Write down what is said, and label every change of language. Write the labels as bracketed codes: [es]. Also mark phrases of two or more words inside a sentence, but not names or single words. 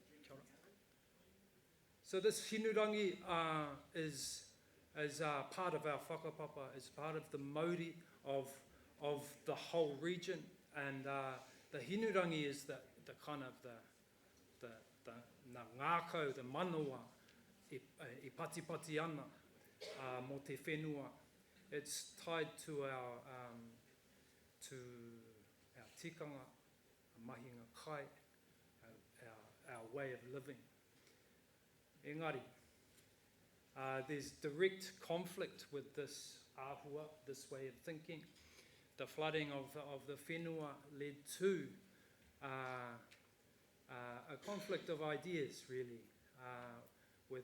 [en] So this hinurangi is part of our whakapapa, is part of the mauri of the whole region. And the hinurangi is the kind of the ngākau, the manawa, [mi] i patipati ana mo te whenua. [en] It's tied to our tikanga, [mi] mahinga kai, [en] our way of living. Engari, there's direct conflict with this āhua, this way of thinking. The flooding of the whenua led to a conflict of ideas, really, with